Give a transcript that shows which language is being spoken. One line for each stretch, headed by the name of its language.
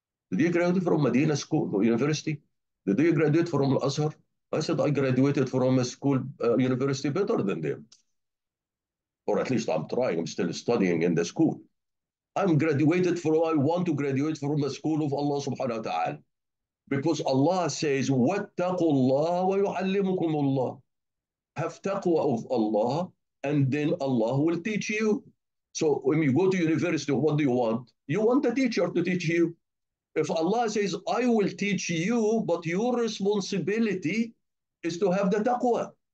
English: Did you graduate from Medina School or University? Did you graduate from Al-Azhar? I said, I graduated from a school, university better than them. Or at least I'm trying, I'm still studying in the school. I want to graduate from the school of Allah subhanahu wa ta'ala. Because Allah says,
Arabic: وَاتَّقُوا اللَّهَ وَيُعَلِّمُكُمُ اللَّهُ.
English: Have taqwa of Allah, and then Allah will teach you. So when you go to university, what do you want? You want a teacher to teach you. If Allah says, I will teach you, but your responsibility is to have the taqwa.